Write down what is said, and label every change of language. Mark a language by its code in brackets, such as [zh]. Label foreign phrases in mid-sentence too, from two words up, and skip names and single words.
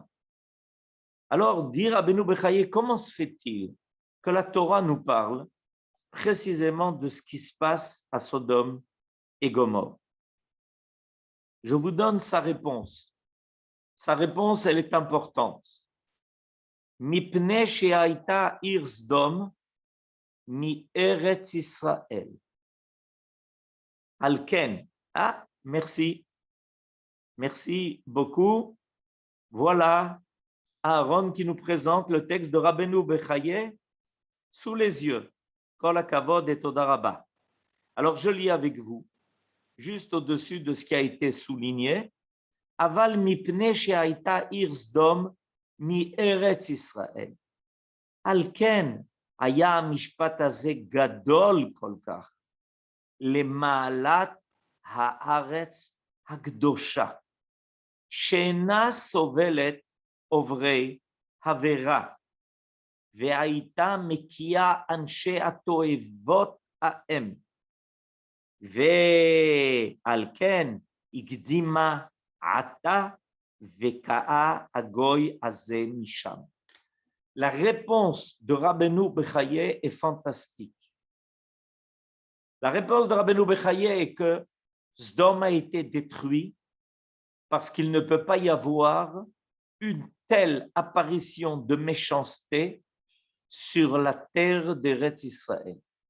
[fr] Alors, dire à Rabbeinu Bechaye, comment se fait-il que la Torah nous parle précisément de ce qui se passe à Sodome et Gomorrhe? Je vous donne sa réponse. Sa réponse, elle est importante. [he] מפני שהייתה עיר סדום מארץ ישראל. [fr] Alken. Ah, merci. Merci beaucoup. Voilà Aaron qui nous présente le texte de Rabbeinu Bechaye sous les yeux. [he] כל הכבוד et תודה רבה. [fr] Alors, je lis avec vous, juste au-dessus de ce qui a été souligné. [he] אבל מפני שהייתה עיר סדום מארץ ישראל. Alken היה המשפט הזה גדול כל כך למעלת הארץ הקדושה, שאינה סובלת עוברי עבירה, והייתה מקיאה אנשי התועבות ההם, ועל כן הקדימה עתה וקאה הגוי הזה משם. [fr] La réponse de Rabbeinu Bechaye est fantastique. La réponse de Rabbeinu Bechaye est que Sdom a été détruit parce qu'il ne peut pas y avoir une telle apparition de méchanceté sur la terre d'Eretz Israël.